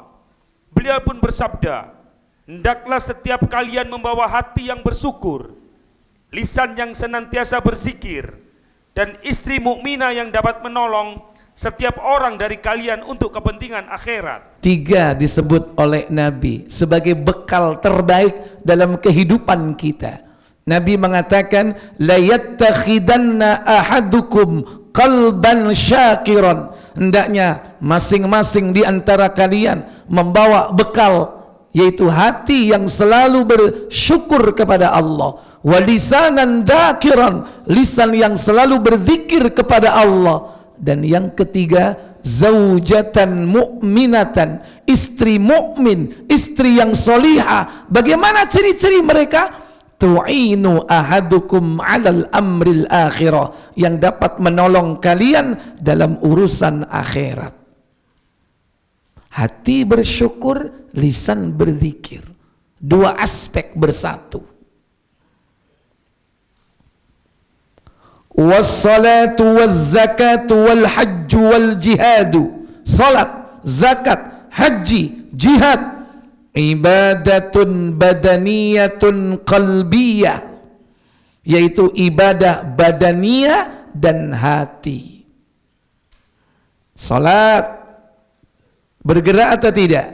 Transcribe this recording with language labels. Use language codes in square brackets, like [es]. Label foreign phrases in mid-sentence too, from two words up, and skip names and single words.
[id] Beliau pun bersabda, hendaklah setiap kalian membawa hati yang bersyukur, lisan yang senantiasa berzikir, dan istri mukminah yang dapat menolong setiap orang dari kalian untuk kepentingan akhirat. 3 disebut oleh Nabi sebagai bekal terbaik dalam kehidupan kita. Nabi mengatakan, [ar] لا يتخذن أحدكم قلبا شاكرا. [id] Hendaknya masing-masing di antara kalian membawa bekal, yaitu hati yang selalu bersyukur kepada Allah, [ar] ولسانا ذاكرا, [id] lisan yang selalu berzikir kepada Allah, dan yang ketiga [ar] زوجة مؤمنة, [id] istri mukmin, istri yang solihah. Bagaimana ciri-ciri mereka? [ar] تعين أحدكم على أمر الآخرة, [id] yang dapat menolong kalian dalam urusan akhirat. Hati bersyukur, lisan berzikir, 2 aspek bersatu. [ar] والصلاة والزكاة والحج والجهاد. [id] Salat, zakat, haji, jihad, [ar] عبادة بدنية قلبية, [id] yaitu ibadah badaniyah dan hati. Salat bergerak atau tidak?